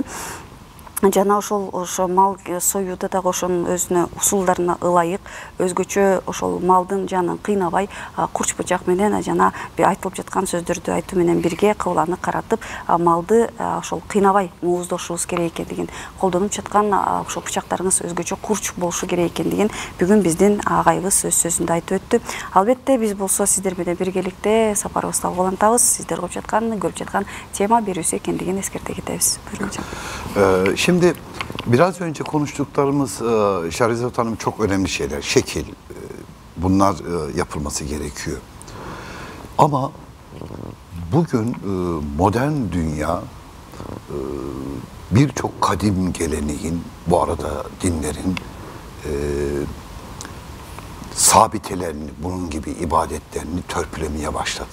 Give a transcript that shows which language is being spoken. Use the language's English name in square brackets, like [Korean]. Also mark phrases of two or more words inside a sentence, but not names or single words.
[Kyrgyz] Жана ошол мал союуда дагы ошонун өзүнө усулдарына ылайык өзгөчө ошол малдын жанын кыйнабай курч бычак менен жана айтылып жаткан сөздөрдү айтуу менен бирге кыбланы каратып малды ошол кыйнабай мууздошубуз керек экендигин, колдонуп жаткан ошол бычактарыңыз өзгөчө курч болушу керек экендигин бүгүн биздин агайыбыз өз сөзүндө айтып өттү. Албетте биз болсо сиздер менен биргеликте сапарыбызды алгылантабыз. Сиздер көрүп жаткан тема берүүсү экендигин эскерте кетебиз. [Turkish] Şimdi biraz önce konuştuklarımız Şahrizat Hanım çok önemli şeyler. Şekil, bunlar yapılması gerekiyor. Ama bugün modern dünya birçok kadim geleneğin, bu arada dinlerin sabitelerini, bunun gibi ibadetlerini törpülemeye başladı.